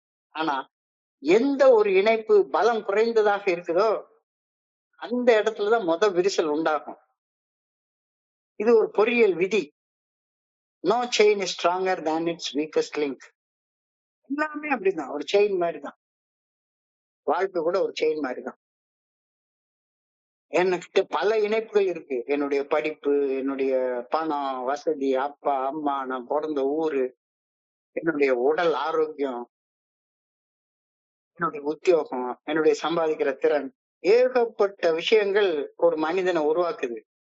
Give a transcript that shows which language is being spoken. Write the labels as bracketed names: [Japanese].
[Tamil] ஆனா எந்த ஒரு இணைப்பு பலம் குறைந்ததாக இருக்குதோ அந்த இடத்துலதான் விரிசல் உண்டாகும். இது ஒரு பொறியியல் விதி. [English] No chain is stronger than its weakest link. [Tamil] எல்லாமே அப்படிதான், ஒரு செயின் மாதிரி தான். வாழ்க்கை கூட ஒரு செயின் மாதிரி தான். என்கிட்ட பல இணைப்புகள் இருக்கு. என்னுடைய படிப்பு, என்னுடைய பணம், வசதி, அப்பா அம்மா, நான் பிறந்த ஊரு, என்னுடைய உடல் ஆரோக்கியம், என்னுடைய உத்தியோகம், என்னுடைய சம்பாதிக்கிற திறன், ஏகப்பட்ட விஷயங்கள் ஒரு மனிதனை உருவாக்குது.